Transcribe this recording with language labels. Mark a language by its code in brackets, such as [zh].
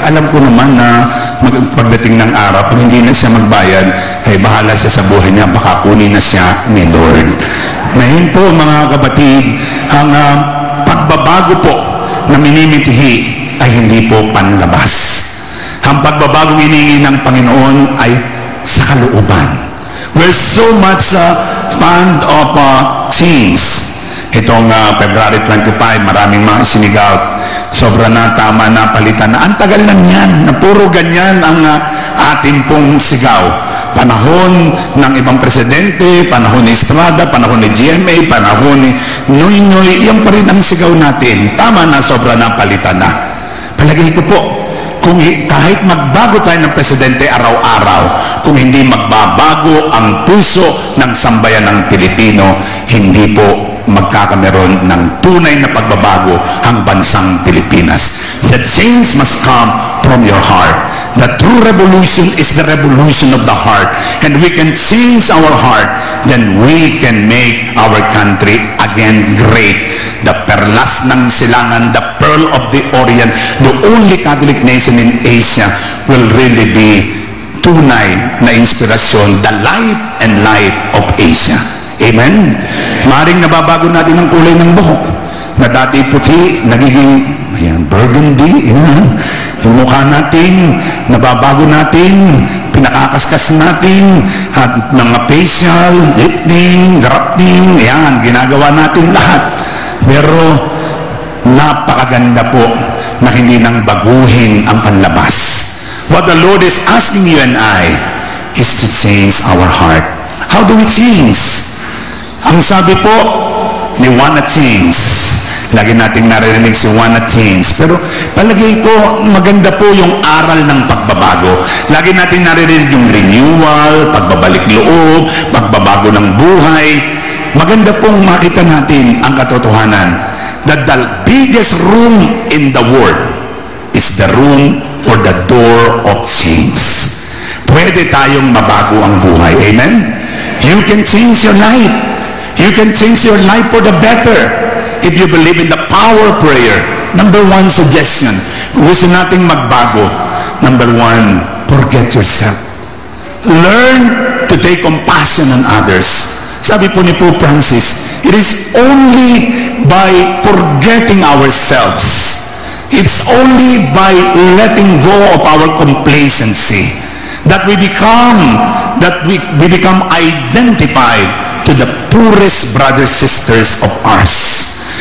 [tl] Alam ko naman na pagdating ng araw, pag hindi na siya magbayad, bahala siya sa buhay niya, baka kunin na siya ni Lord. Ngayon po, mga kapatid, ang pagbabago po na minimitihi ay hindi po panlabas. Ang pagbabagong hinihingi ng Panginoon ay sa kalooban. [en] We're so much fond of change. [tl] Itong February 25, maraming mga sinigaw. Sobra na, tama na, palitan na. Ang tagal na yan, na puro ganyan ang ating pong sigaw. Panahon ng ibang presidente, panahon ni Estrada, panahon ni GMA, panahon ni Noy, yan pa rin ang sigaw natin. Tama na, sobra na, palitan na. Palagay ko po, kung kahit magbago tayo ng presidente araw-araw, kung hindi magbabago ang puso ng sambayan ng Pilipino, hindi po magkakameron ng tunay na pagbabago ang bansang Pilipinas. [en] The change must come from your heart. The true revolution is the revolution of the heart. And we can change our heart, then we can make our country again great. The [tl] perlas ng silangan, [en] the pearl of the Orient, the only Catholic nation in Asia will really be [tl] tunay na inspirasyon, [en] the life and light of Asia. Amen? [tl] Maring nababago natin ang kulay ng buhok. Na dati puti, nagiging burgundy. Yung mukha natin, nababago natin, pinakakaskas natin, at mga facial, lifting, grafting, ginagawa natin lahat. Pero napakaganda po na hindi nang baguhin ang panlabas. [en] What the Lord is asking you and I is to change our heart. How do we change? [tl] Ang sabi po, [en] we wanna change. [tl] Lagi nating naririnig si wanna change. Pero palagay ko, maganda po yung aral ng pagbabago. Lagi natin naririnig yung renewal, pagbabalik loob, pagbabago ng buhay. Maganda pong makita natin ang katotohanan [en] that the biggest room in the world is the room or the door of change. [tl] Pwede tayong mabago ang buhay. Amen? [en] You can change your life. You can change your life for the better if you believe in the power of prayer. Number one suggestion, [tl] kung gusto nating magbago, [en] number one, forget yourself. Learn to take compassion on others. [tl] Sabi po ni [en] Pope Francis, it is only by forgetting ourselves, it's only by letting go of our complacency that we become identified to the poorest brothers, sisters of ours.